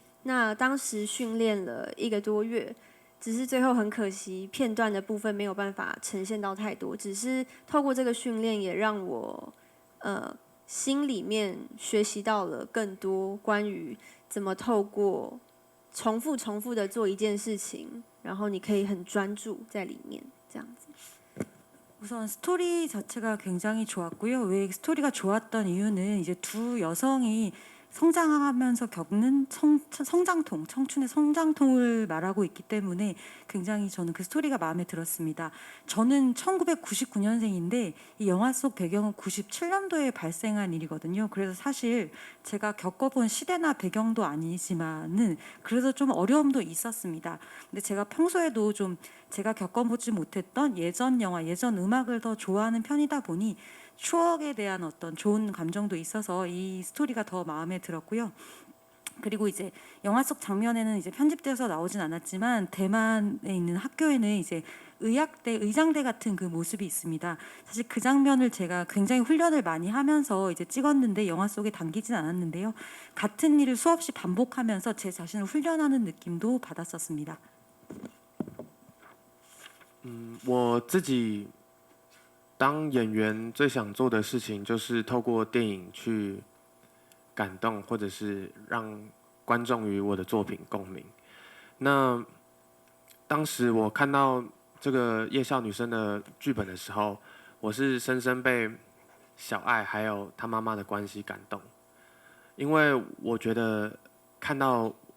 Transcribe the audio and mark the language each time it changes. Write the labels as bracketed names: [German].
[Chinese] 那当时训练了1个多月，只是最后很可惜片段的部分没有办法呈现到太多，只是透过这个训练也让我心里面学习到了更多关于怎么透过重复的做一件事情，然后你可以很专注在里面这样子。 [Korean] 우선 스토리 자체가 굉장히 좋았고요. 왜 스토리가 좋았던 이유는 이제 두 여성이 성장하면서 겪는 성장통, 청춘의 성장통을 말하고 있기 때문에 굉장히 저는 그 스토리가 마음에 들었습니다. 저는 1999년생인데 이 영화 속 배경은 97년도에 발생한 일이거든요. 그래서 사실 제가 겪어본 시대나 배경도 아니지만은 그래서 좀 어려움도 있었습니다. 근데 제가 평소에도 좀 제가 겪어보지 못했던 예전 영화, 예전 음악을 더 좋아하는 편이다 보니 추억에 대한 어떤 좋은 감정도 있어서 이 스토리가 더 마음에 들었고요. 그리고 이제 영화 속 장면에는 이제 편집돼서 나오진 않았지만 대만에 있는 학교에는 이제 의학대, 의장대 같은 그 모습이 있습니다. 사실 그 장면을 제가 굉장히 훈련을 많이 하면서 이제 찍었는데 영화 속에 담기진 않았는데요. 같은 일을 수없이 반복하면서 제 자신을 훈련하는 느낌도 받았었습니다. [Chinese] 我自己当演员最想做的事情就是透过电影去感动，或者是让观众与我的作品共鸣。那当时我看到这个夜校女生的剧本的时候，我是深深被小爱还有她妈妈的关系感动，因为我觉得看到